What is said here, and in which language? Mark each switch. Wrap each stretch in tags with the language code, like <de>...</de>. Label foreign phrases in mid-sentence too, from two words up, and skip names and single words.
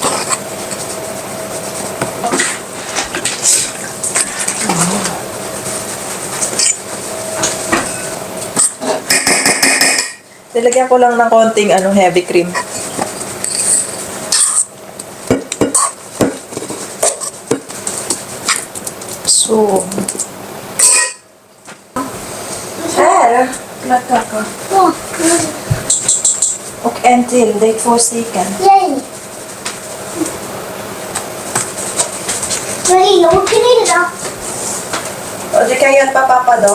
<tl>Nilagyan ko lang ng konting</tl> <en>heavy cream. So,</en> <sv>här, flat kaka. Och en till, det är 2 stycken. Yay! Vad låter det då? Och du kan hjälpa pappa då.</sv>